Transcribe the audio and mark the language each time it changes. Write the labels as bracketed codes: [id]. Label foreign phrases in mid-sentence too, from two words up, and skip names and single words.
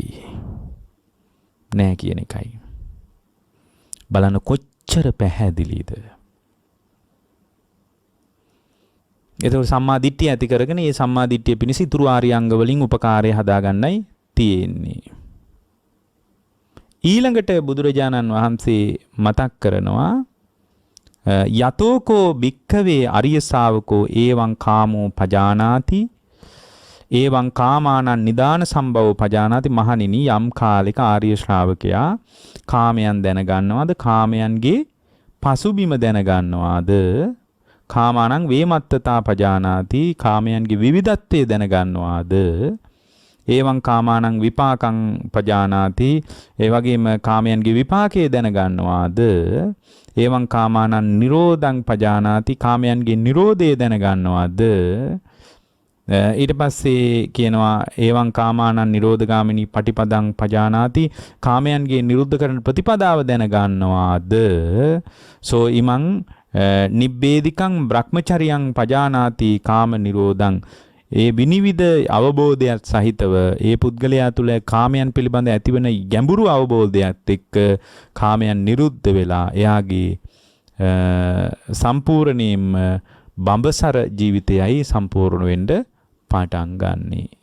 [si] නැහැ කියන එකයි. බලන්න කොච්චර පැහැදිලිද. ඒතකොට සම්මා දිට්ඨිය ඇති කරගෙන මේ සම්මා දිට්ඨිය පිණිස ඉතුරු ආර්යංග වලින් උපකාරය හදාගන්නයි තියෙන්නේ. ඊළඟට බුදුරජාණන් වහන්සේ මතක් කරනවා [pi] යතෝකෝ භික්ඛවේ අරිය ශාවකෝ ඒවං කාමෝ පජානාති ඒවං කාමානං නිදාන සම්භවෝ පජානාති. [si] මහණෙනි යම් කාලයක ආර්ය ශ්‍රාවකයා කාමයන් දැනගන්නවාද කාමයන්ගේ පසුබිම දැනගන්නවාද [pi] කාමානං වේමත්තතා පජානාති [si] කාමයන්ගේ විවිධත්වය දැනගන්නවාද [pi] ඒවං කාමානං විපාකං පජානාති [si] ඒ වගේම කාමයන්ගේ විපාකයේ දැනගන්නවාද [pi] ඒවං කාමානං නිරෝධං පජානාති [si] කාමයන්ගේ නිරෝධය දැනගන්නවාද. ඊට පස්සේ කියනවා [pi] ඒවං කාමානං නිරෝධගාමිනී පටිපදං පජානාති [si] කාමයන්ගේ නිරුද්ධ කරන ප්‍රතිපදාව දැනගන්නවාද. [pi] සෝ ඉමං නිබ්බේධිකං බ්‍රහ්මචරියං පජානාති කාම නිරෝධං. [si] ඒ විනිවිද අවබෝධයත් සහිතව ඒ පුද්ගලයා තුළ කාමයන් පිළිබඳ ඇතිවන ගැඹුරු අවබෝධයත් එක්ක කාමයන් නිරුද්ධ වෙලා එයාගේ සම්පූර්ණයෙන්ම බඹසර ජීවිතයයි සම්පූර්ණ වෙන්න පටන් ගන්නෙ.